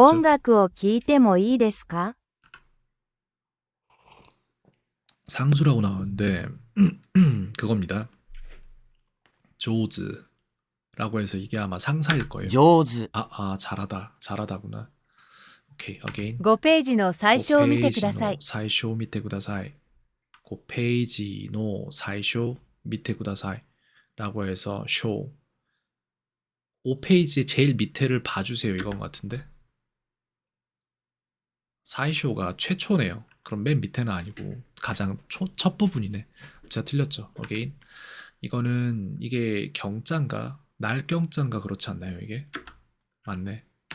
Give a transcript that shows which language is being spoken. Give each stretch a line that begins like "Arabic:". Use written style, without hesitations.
Japanese: 音楽を聴いてもいいですか？
Korean: 상수라고 나오는데 그겁니다. 조즈라고 해서 이게 아마 상사일 거예요.
Japanese: 上手、
Korean: 잘하다구나. 오케이, again.
Japanese: 5ページの最初を見てください。最初を見てください. 5ページの最初見てください.
Korean: 라고 해서 쇼 5페이지의 제일 밑에를 봐주세요 이건 것 같은데 사이쇼가 최초네요. 그럼 맨 밑에는 아니고 가장 첫 부분이네. 제가 틀렸죠. 어게인. 이거는 이게 경자인가 날경자인가 그렇지 않나요 이게? 맞네.